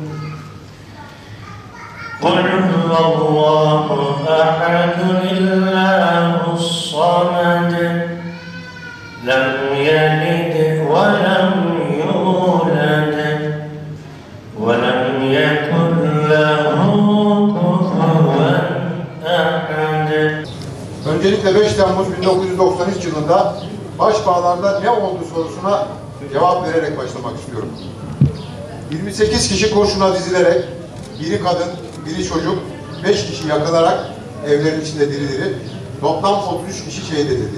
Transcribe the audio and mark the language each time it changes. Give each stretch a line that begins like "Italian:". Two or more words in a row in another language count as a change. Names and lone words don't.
Arabic: قل هو الله أحد الله الصمد لم يلد ولم يولد ولم يكن له كفوا أحد.
Turkish: Öncelikle 5 Temmuz 1993 yılında Başbağlar'da ne oldu sorusuna cevap vererek başlamak istiyorum. 28 kişi kurşuna dizilerek, biri kadın, biri çocuk, 5 kişi yakılarak evlerin içinde diri diri, toplam 33 kişi şehit edildi.